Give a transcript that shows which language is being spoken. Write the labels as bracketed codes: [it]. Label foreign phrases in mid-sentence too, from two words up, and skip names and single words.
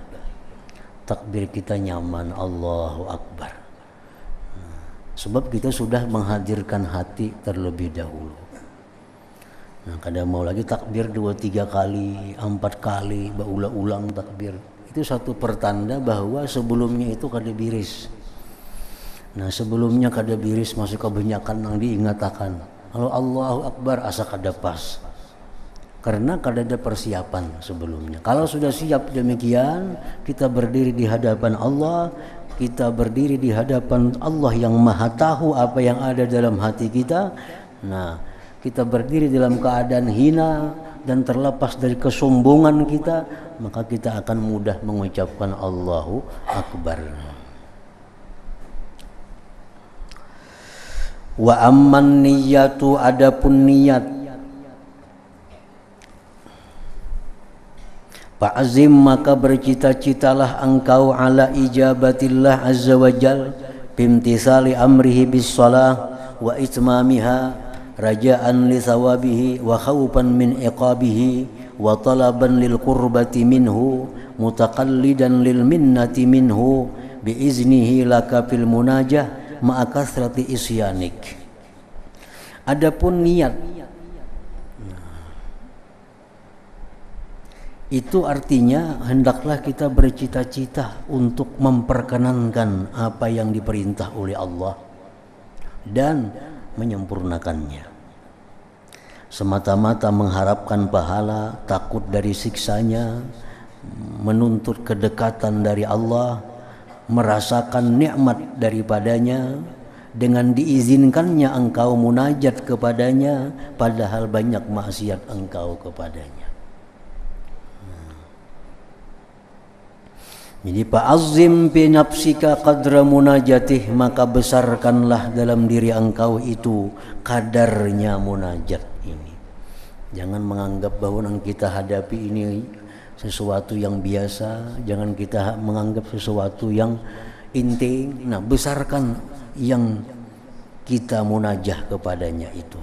[bjn] Takbir kita nyaman, [ar] الله أكبر. [bjn] Nah, sebab kita sudah menghadirkan hati terlebih dahulu. Nah, kadang mau lagi takbir 2-3 kali, 4 kali, berulang-ulang takbir. Itu satu pertanda bahwa sebelumnya itu kada biris. Nah, sebelumnya kada biris masuk kebanyakan yang diingatakan. Kalau [ar] الله أكبر [bjn] asa kada pas. Karena kada ada persiapan sebelumnya. [id] Kalau sudah siap demikian, kita berdiri di hadapan Allah, kita berdiri di hadapan Allah yang Maha Tahu apa yang ada dalam hati kita. Nah, kita berdiri dalam keadaan hina dan terlepas dari kesombongan kita, maka kita akan mudah mengucapkan [ar] الله أكبر. وأما النية, [id] adapun niat, [ar] fa'azim [id] maka bercita-citalah engkau [ar] على إجابة الله عز وجل بامتثال أمره بالصلاة وإتمامها رجاء لثوابه وخوفا من عقابه وطلبا للقربة منه متقلدا للمنة منه بإذنه لك في المناجاة مع كثرة عصيانك. [id] Adapun niat, itu artinya hendaklah kita bercita-cita untuk memperkenankan apa yang diperintah oleh Allah dan menyempurnakannya. Semata-mata mengharapkan pahala, takut dari siksanya, menuntut kedekatan dari Allah, merasakan nikmat daripadanya, dengan diizinkannya engkau munajat kepadanya padahal banyak maksiat engkau kepadanya. [ar] Jadi فعظم بنفسك قدر مناجاته, [id] maka besarkanlah dalam diri engkau itu kadarnya munajat ini. Jangan menganggap bahwa yang kita hadapi ini sesuatu yang biasa, jangan kita menganggap sesuatu yang inting. Nah, besarkan yang kita munajah kepadanya itu.